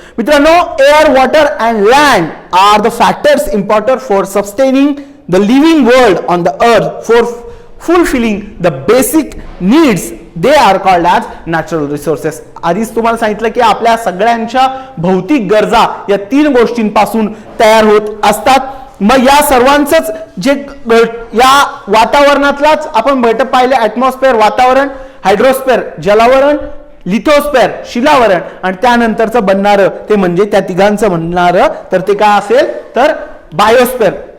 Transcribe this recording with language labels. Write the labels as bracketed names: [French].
[Marathi] मित्रांनो, [English] Air, water and land are the factors important for sustaining the living world on the earth, for fulfilling the basic needs. They are called as natural resources. [Marathi] आधीच तुम्हाला सांगितलं की आपल्या सगळ्यांच्या भौतिक गरजा या तीन गोष्टींपासून तयार होत असतात. मग या सर्वांचंच जे या वातावरणातलाच आपण घटक पाहिले, ऍटमॉस्फेअर वातावरण, हायड्रोस्फेअर जलावरण, लिथोस्फेअर शिलावरण आणि त्यानंतरचं बनणारं ते म्हणजे त्या तिघांचं बनणारं तर ते काय असेल तर बायोस्फेअर.